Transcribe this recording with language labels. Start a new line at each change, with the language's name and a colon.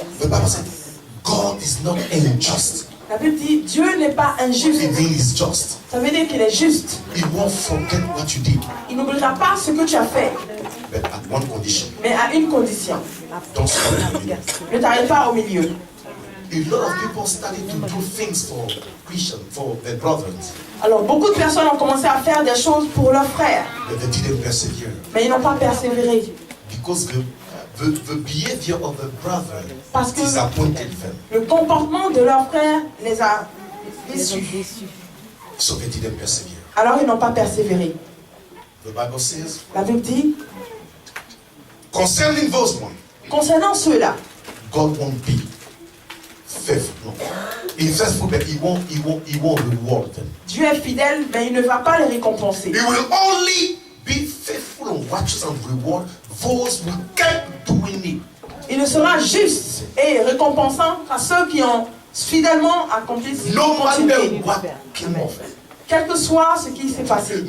English: The Bible said, God is not unjust.
French: La Bible dit, Dieu n'est pas injuste.
English: It means he's just.
French: Ça veut dire qu'il est juste.
English: He won't forget what you did.
French: Il n'oubliera pas ce que tu as fait,
English: But at one condition.
French: mais à une condition.
English: Don't stop in the middle.
French: Ne t'arrête pas au milieu.
English: A lot of people started to do things for Christians, for their brothers,
French: Alors, beaucoup de personnes ont commencé à faire des choses pour leurs frères,
English: but they didn't persevere.
French: mais ils n'ont pas persévéré.
English: Because the behavior of the brother
French: Parce que
English: disappointed them.
French: le comportement de leurs frères les a déçus.
English: So they didn't persevere.
French: Alors, ils n'ont pas persévéré.
English: The Bible says,
French: La Bible dit,
English: concerning those ones,
French: concernant ceux-là,
English: God won't be faithful. No. He's faithful, but he won't reward them.
French: Dieu est fidèle, mais il ne va pas les récompenser.
English: He will only be faithful and righteous and reward those who kept doing it.
French: Il ne sera juste et récompensant qu'à ceux qui ont fidèlement accompli ce
English: No
French: qu'ils
English: matter
French: ont
English: what came off,
French: Quel que soit ce qui s'est passé,